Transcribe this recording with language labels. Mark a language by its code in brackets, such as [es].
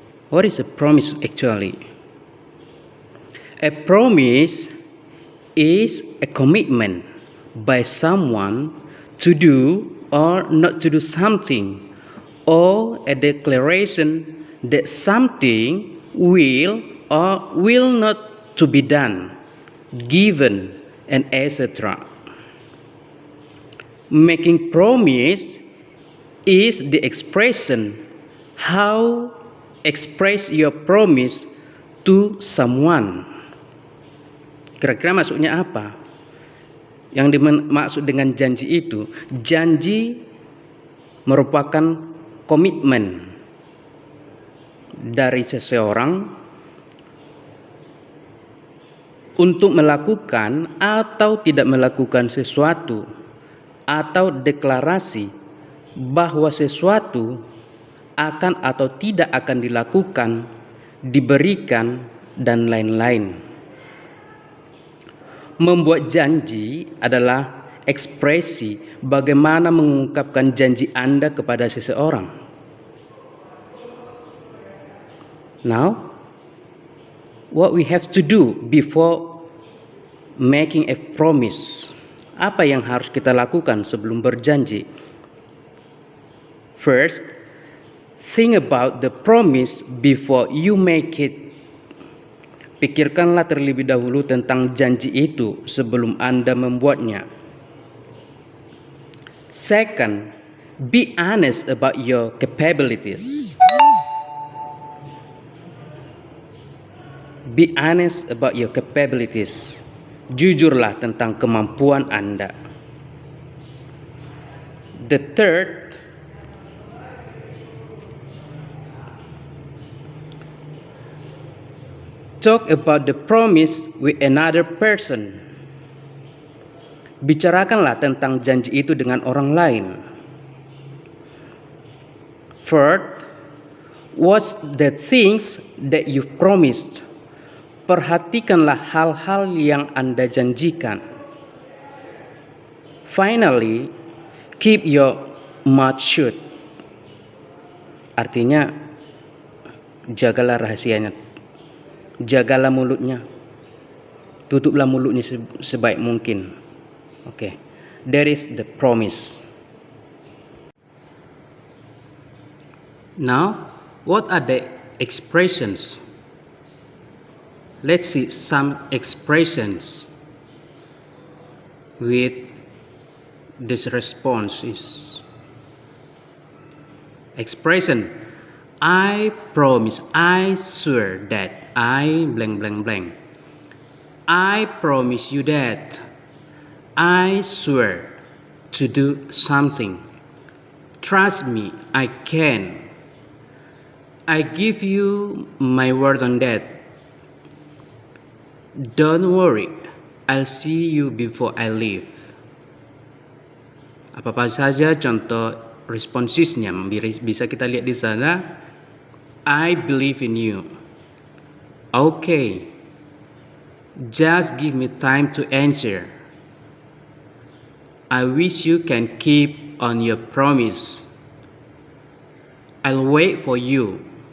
[en] What is a promise actually? A promise is a commitment by someone to do or not to do something, or a declaration that something will or will not to be done, given, and etc. Making promise is the expression how express your promise to someone. [id] Kira-kira maksudnya apa? Yang dimaksud dengan janji itu, janji merupakan komitmen dari seseorang untuk melakukan atau tidak melakukan sesuatu, atau deklarasi bahwa sesuatu akan atau tidak akan dilakukan, diberikan, dan lain-lain. Membuat janji adalah ekspresi bagaimana mengungkapkan janji Anda kepada seseorang. [en] Now, what we have to do before making a promise. [id] Apa yang harus kita lakukan sebelum berjanji? [en] First, think about the promise before you make it. [id] Pikirkanlah terlebih dahulu tentang janji itu sebelum Anda membuatnya. [en] Second, be honest about your capabilities. Be honest about your capabilities. [id] Jujurlah tentang kemampuan Anda. [en] The third, Talk about the promise with another person. [id] Bicarakanlah tentang janji itu dengan orang lain. [en] Third, what's the things that you promised? [id] Perhatikanlah hal-hal yang Anda janjikan. [en] Finally, keep your mouth shut. [id] Artinya, jagalah rahasianya. Jagalah mulutnya. Tutuplah mulutnya sebaik mungkin. Okay. [en] That is the promise. Now, what are the expressions? Let's see some expressions with this response is expression I promise, I swear that, I blank blank blank. I promise you that, I swear to do something. Trust me, I can. I give you my word on that. Don't worry, I'll see you before I leave. [id] Apa saja contoh responsesnya bisa kita lihat di sana. [en] I believe in you. Okay, just give me time to answer. I wish you can keep on your promise. I'll wait for you.